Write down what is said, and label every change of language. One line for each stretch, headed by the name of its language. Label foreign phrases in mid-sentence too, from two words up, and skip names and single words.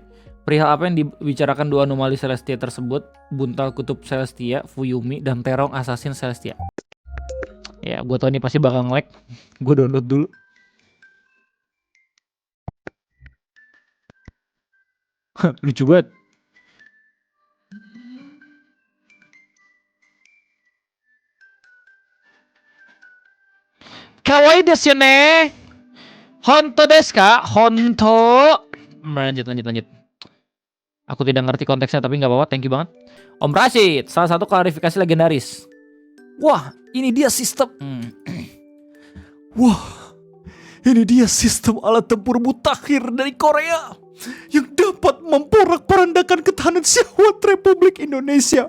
Indonesian: Perihal apa yang dibicarakan dua anomali Celestia tersebut, Buntal Kutub Celestia, Fuyumi, dan Terong Assassin Celestia. Ya, gue tau ini pasti bakal nge-lag. Gue download dulu. Lucu banget.
Japanese: かわいいですね. ほんとですか? Honto.
Indonesian: Lanjut. Aku tidak ngerti konteksnya tapi nggak apa-apa,
English: thank you banget.
Indonesian: Om Rashid, salah satu klarifikasi legendaris. Wah, ini dia sistem. Wah, ini dia sistem alat tempur mutakhir dari Korea yang dapat memporak-porandakan ketahanan syahwat Republik Indonesia.